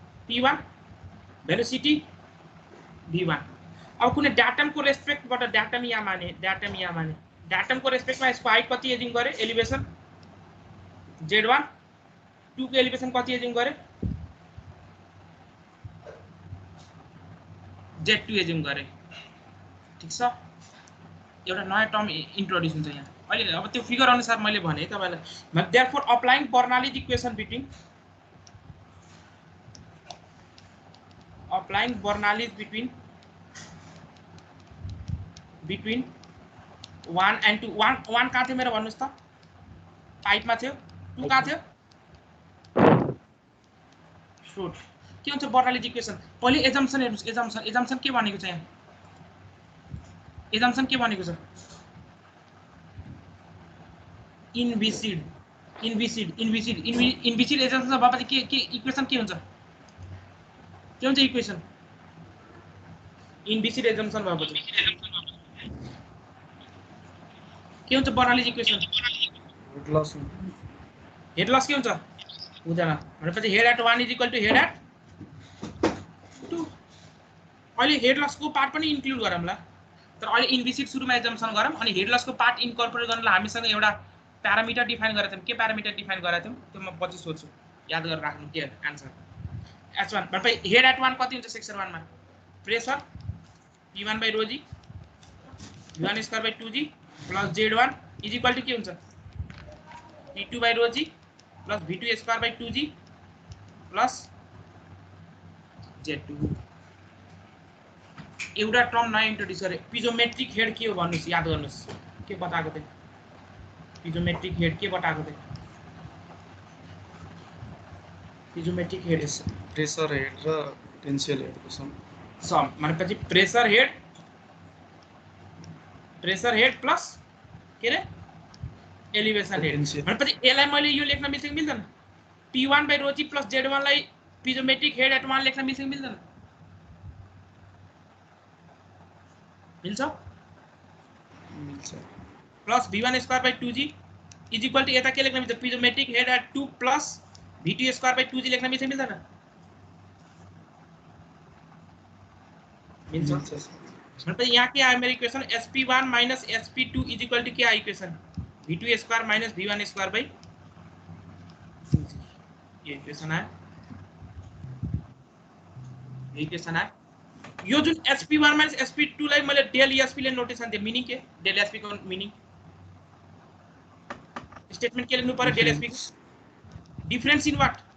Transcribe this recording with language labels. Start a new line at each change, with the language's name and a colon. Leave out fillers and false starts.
Nepali: P1, velocity V1। अब कुनै डाटमको रेस्पेक्टबाट datum यहाँ माने। डाटमको रेस्पेक्टमा यसको हाइट कति एज्युम गरे? Elevation Z1। 2 को एलिभेसन कति एज्युम गरे? Z2 एज्युम गरे। ठीक छ? एउटा नयाँ टर्म इन्ट्रोड्युस हुन्छ यहाँ। अहिले अब त्यो फिगर अनुसार मैले भने तपाईलाई।
English: Therefore applying Bernoulli's equation between 1 and 2।
Nepali: 1 कहाँ थियो मेरो भन्नुस् त? पाइपमा थियो। 2 कहाँ थियो? थ्रोट। के हुन्छ बर्नालिज इक्वेसन? पहिले एजम्पसन हेर्नुस्। एजम्पसन के भनेको छ यहाँ? एजम्पसन के भनेको छ? इन्भिसिड एजम्पसन भएपछि के इक्वेसन के हुन्छ? के हुन्छ इक्वेसन? इन्भिसिड एजम्पसन भएपछि के हुन्छ बर्नालिज इक्वेसन? हेड लस के हुन्छ? हुँदैन। भनेपछि हेड एट 1 = हेड एट 2। अहिले हेड लसको पार्ट पनि इन्क्लुड गरौँला। तर अहिले इन्भिसिड सुरुमा एजम्पसन गरौँ अनि हेड लसको पार्ट इन्कर्पोरेट गर्नलाई हामीसँग एउटा प्यारामिटर डिफाइन गरेका थियौँ। के प्यारामिटर डिफाइन गरेका थियौँ त्यो म पछि सोध्छु, याद गरेर राख्नु के आन्सर। H1 भनेपछि हेड एट 1 कति हुन्छ सेक्सन 1 मा?
English: pressure P1 by rho g V1 square by 2g plus Z1 is equal to
Nepali: के हुन्छ?
English: P2 by rho g plus V2 square by 2g plus Z2।
Nepali: एउटा टर्म नयाँ introduce गरे। पिजोमेट्रिक head के हो भन्नुस्, याद गर्नुस् के बताएको थिएँ। पिजोमेट्रिक हेड के बताएको थिएँ? पिजोमेट्रिक हेड प्रेसर हेड र पोटेन्शियल हेडको सम भनेपछि प्रेसर हेड प्लस के रे एलिवेशन हेड भनेपछि यसलाई मैले यो लेख्न मिल्छ कि मिल्दैन?
English: P1 by rho g plus Z1 लाई piezometric head at 1
Nepali: लेख्न मिल्छ कि मिल्दैन?
English: मिल्छ plus V1 square by 2g is equal to
Nepali: यता के लेख्न मिल्छ?
English: piezometric head at 2 plus V2 square by 2g
Nepali: लेख्न मिल्छ मिल्दैन?
Hindi: मिल्छ। मतलब यहाँ के आया मेरी equation
English: sp1 minus sp2 is equal to
Hindi: क्या equation?
English: V2 square minus V1 square by 2g।
Hindi: ये इक्वेशन है, ये इक्वेशन है।
Nepali: यो जुन sp1 minus sp2 लाई मैले डेल sp ले नोटेसन दिए, मीनिंग के डेल sp को मीनिंग स्टेटमेंट के लेख्नु पर्यो डेल sp को
English: Difference in what?